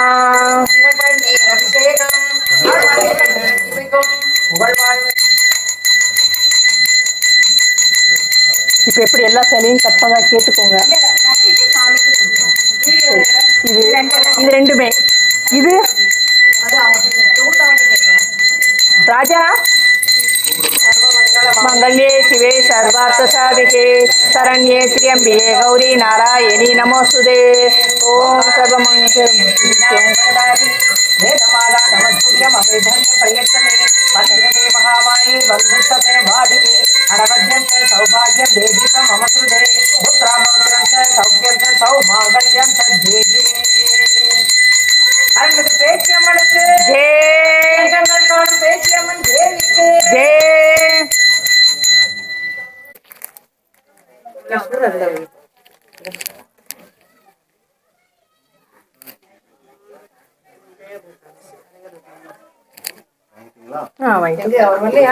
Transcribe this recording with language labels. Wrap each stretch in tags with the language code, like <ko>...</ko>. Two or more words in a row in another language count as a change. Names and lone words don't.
<ta>பன்னீர் அபிஷேகம் புகழ் வாழ்வு இப்ப எப்படி எல்லா சிலையும் கரெக்டாக கேட்டுக்கோங்க இது இது ரெண்டுமே இது ராஜா</ta> <sa>मंगल्ये शिवे सर्वार्थ साधिके शरण्ये त्र्यंबिके गौरी नारायणी नमोस्तुते ओम सर्वमंगल सौभाग्यं देवीतं मम कृते पुत्रामौत्रं च सौख्यं च सौमांगल्यं च देवी</sa> <ta>அருள்மிகு பேச்சி அம்மனுக்கு</ta> <sa>जय</sa> <ta>எங்கள் காணும் பேச்சி அம்மன் தேவிக்கு</ta> <sa>जय</sa> <ta>அவர் வரலையா</ta>